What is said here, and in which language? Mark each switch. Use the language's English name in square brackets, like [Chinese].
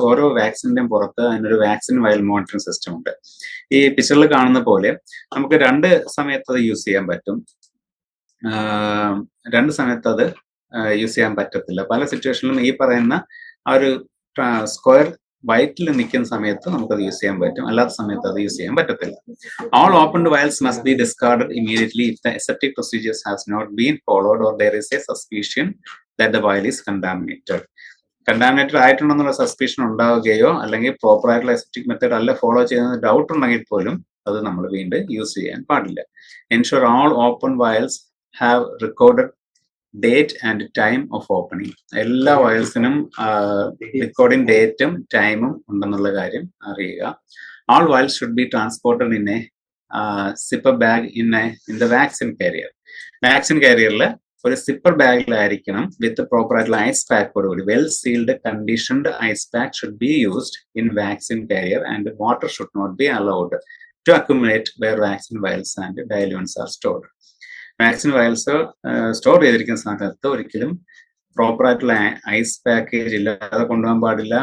[Malayalam] ഓരോ വാക്സിന്റെയും പുറത്ത് അതിനൊരു വാക്സിൻ വയൽ മോണിറ്ററിംഗ് സിസ്റ്റം ഉണ്ട്. ഈ പിക്ചറിൽ കാണുന്ന പോലെ നമുക്ക് 2 സമയത്ത് അത് യൂസ് ചെയ്യാൻ പറ്റും, 2 സമയത്ത് അത് യൂസ് ചെയ്യാൻ പറ്റത്തില്ല. പല സിറ്റുവേഷനിലും ഈ പറയുന്ന ആ ഒരു സ്ക്വയർ വൈറ്റിൽ നിൽക്കുന്ന സമയത്ത് നമുക്കത് യൂസ് ചെയ്യാൻ പറ്റും, അല്ലാത്ത സമയത്ത് അത് യൂസ് ചെയ്യാൻ പറ്റത്തില്ല. [English] All opened vials must be discarded immediately if the aseptic procedures has not been followed or there is a suspicion that the vial is contaminated. [Malayalam] Contaminated ആയിട്ടുണ്ടെന്നുള്ള suspicion ഉണ്ടാവുകയോ അല്ലെങ്കിൽ പ്രോപ്പർ ആയിട്ടുള്ള അസെപ്റ്റിക് മെത്തേഡ് അല്ല follow ചെയ്യുന്ന doubt ഉണ്ടെങ്കിൽ പോലും അത് നമ്മൾ വീണ്ടും use ചെയ്യാൻ പാടില്ല. [English] Ensure all open vials have recorded date and time of opening. [Malayalam] എല്ലാ വയൽസിനും റെക്കോർഡിംഗ് ഡേറ്റും ടൈമും ഉണ്ടെന്നുള്ള കാര്യം അറിയുക. [English] All vials should be transported in a zipper bag in the vaccine carrier. [Malayalam] Vaccine കാരിയറിൽ ഒരു സിപ്പർ ബാഗിലായിരിക്കണം വിത്ത് പ്രോപ്പർ ആയിട്ടുള്ള ice പാക്കോടുകൂടി. [English] Well sealed conditioned ice pack should be used in vaccine carrier and water should not be allowed to accumulate where vaccine vials and diluents are stored. [Malayalam] Vaccine vials store ചെയ്തിരിക്കുന്ന സമയത്ത് ഒരിക്കലും proper ആയിട്ടുള്ള ice package ഇല്ലാതെ കൊണ്ടുപോകാൻ പാടില്ല.